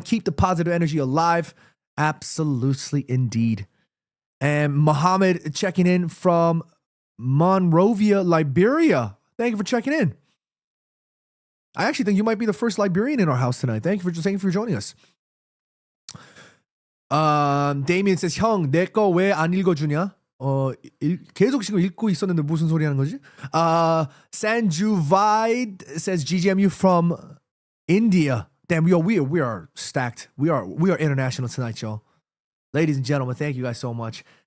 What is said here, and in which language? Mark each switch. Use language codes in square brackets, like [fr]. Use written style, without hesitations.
[en] Keep the positive energy alive. Absolutely, indeed. And Mohammed checking in from Monrovia, Liberia. Thank you for checking in. I actually think you might be the first Liberian in our house tonight. Thank you for joining us. Damien says, [ko] 형, 내 거 왜 안 읽어주냐? 계속 지금 읽고 있었는데 무슨 소리 하는 거지? [en] Sanjuvide says, GGMU from India. Damn, we are stacked. We are international tonight, y'all. Ladies and gentlemen, thank you guys so much.